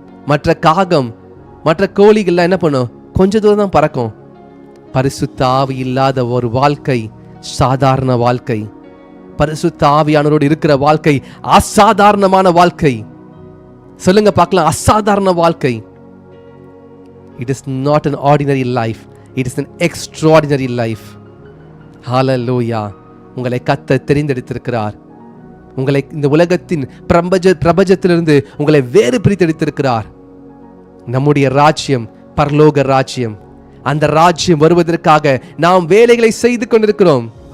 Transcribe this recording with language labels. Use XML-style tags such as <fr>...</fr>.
<ta>மற்ற காகம், மற்ற கோழிகள்லாம் என்ன பண்ணும்? கொஞ்ச தூரம் தான் பறக்கும். பரிசுத்த ஆவி இல்லாத ஒரு வாழ்க்கை சாதாரண வாழ்க்கை. பரிசுத்த ஆவியானவரோடு இருக்கிற வாழ்க்கை அசாதாரணமான வாழ்க்கை. சொல்லுங்க பார்க்கலாம், அசாதாரண வாழ்க்கை.</ta> <en>It is not an ordinary life, it is an extraordinary life. Hallelujah.</en> <ta>உங்களை கர்த்தர் தெரிந்தெடுத்திருக்கிறார். உங்களை இந்த உலகத்தின் பிரபஞ்சத்திலிருந்து உங்களை வேறு பிரித்தெடுத்திருக்கிறார். நம்முடைய ராஜ்யம் பரலோக ராஜ்யம். அந்த ராஜ்யம் வருவதற்காக நாம் வேலைகளை செய்து கொண்டிருக்கிறோம்.</ta>